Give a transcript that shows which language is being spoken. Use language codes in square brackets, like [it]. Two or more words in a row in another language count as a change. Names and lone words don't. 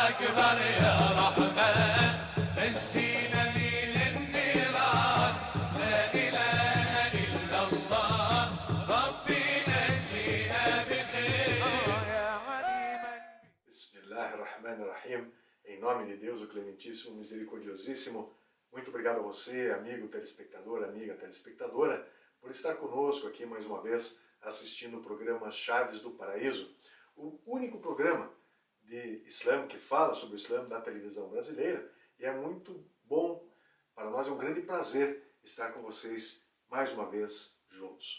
[ar] أكبر يا رحمن نجينا من النيران لا إله إلا الله ربي نجينا بخير يا عليما. Bismillahirrahmanirrahim. [pt] Em nome de Deus, o Clementíssimo, Misericordiosíssimo, muito obrigado a você, amigo telespectador, amiga telespectadora, por estar conosco aqui mais uma vez, assistindo o programa Chaves do Paraíso, o único programa de Islã que fala sobre o Islã da televisão brasileira, e é muito bom, para nós é um grande prazer estar com vocês mais uma vez juntos.